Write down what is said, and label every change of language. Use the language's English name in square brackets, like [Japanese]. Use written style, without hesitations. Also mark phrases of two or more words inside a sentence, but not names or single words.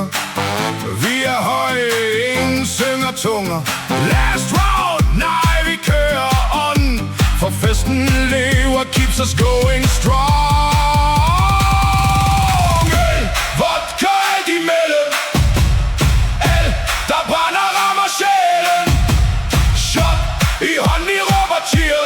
[Danish] Vi er høje, ingen synger tunger. [English] Last round, [Danish] nej vi kører on. For festen lever, [English] keeps us going strong. [Danish] Vodka alt imellem, alt der brænder rammer sjælen. Shot i hånd, vi råber cheers.